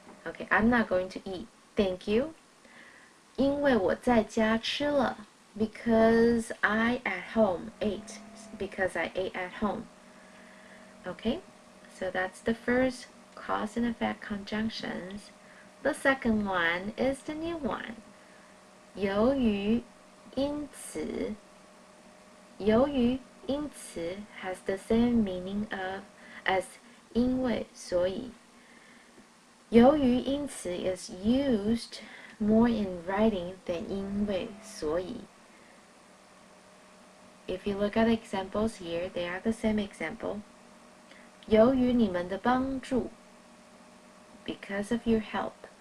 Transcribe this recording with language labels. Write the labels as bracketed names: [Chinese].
[English] Okay, I'm not going to eat. Thank you. [Chinese] 因为我在家吃了 [English] because I at home ate. Because I ate at home. Okay, so that's the first cause and effect conjunctions. The second one is the new one. 由于因此 由于因此 has the same meaning as 因为所以。由于因此 is used more in writing than 因为所以。 If you look at the examples here, they are the same example. [Chinese] 由于你们的帮助 [English] because of your help.